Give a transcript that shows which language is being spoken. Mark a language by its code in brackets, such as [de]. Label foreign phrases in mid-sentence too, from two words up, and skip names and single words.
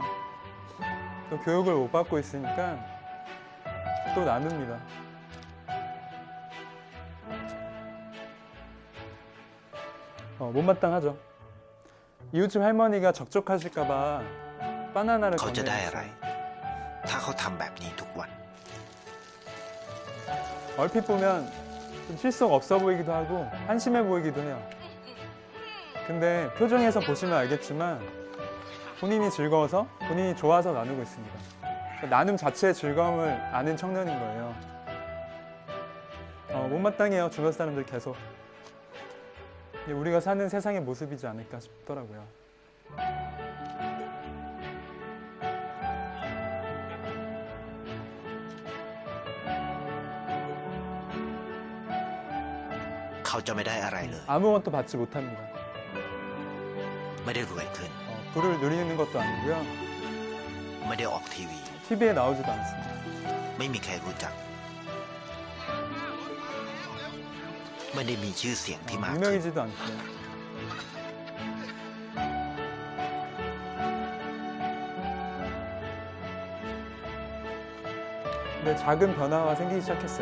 [ko] 또 교육을 못 받고 있으니까 또 나눕니다. 못마땅하죠. 이웃집 할머니가 적적하실까봐 바나나를 [th] เขาจะได้อะไร [ko] 건네줬어요. [th] ถ้าเขาทำแบบนี้ทุกวัน [ko] 얼핏 보면 좀 실속 없어 보이기도 하고 한심해 보이기도 해요. 근데 표정에서 보시면 알겠지만 본인이 즐거워서 본인이 좋아서 나누고 있습니다. 나눔 자체의 즐거움을 아는 청년인 거예요. 못마땅해요. 주변 사람들 계속. 우리가 사는 세상의 모습이지 않을까 싶더라고요. 아무것도 받지 못합니다. [th] ไม่ได้รวยขึ้น [ko] 부를 누리는 것도 아니고요. [th] ไม่ได้ออกทีวี [ko] TV에 나오지도 않습니다. [th] ไม่มีใครรู้จักไม่ได้มีชื่อเสียงที่มากขึ้น [ko] 유명해지도 않고요. 근데 작은 변화가 생기기 시작했어요.